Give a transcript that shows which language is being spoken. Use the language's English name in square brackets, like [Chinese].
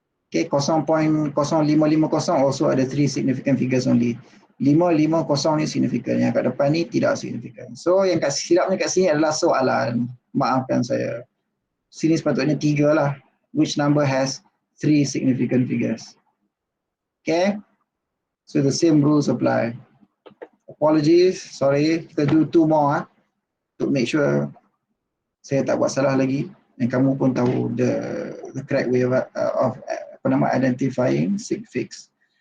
[English] Okay, 0.0550 also ada 3 significant figures only. [Malay] 550 ni significant, yang kat depan ni tidak significant. So yang kat silapnya kat sini adalah soalan. Maafkan saya. Sini sepatutnya 3 lah. [English] Which number has 3 significant figures? Okay, so the same rules apply. Apologies, sorry, kita do 2 more to make sure [Malay] saya tak buat salah lagi dan kamu pun tahu [English] the correct way of identifying sig fix.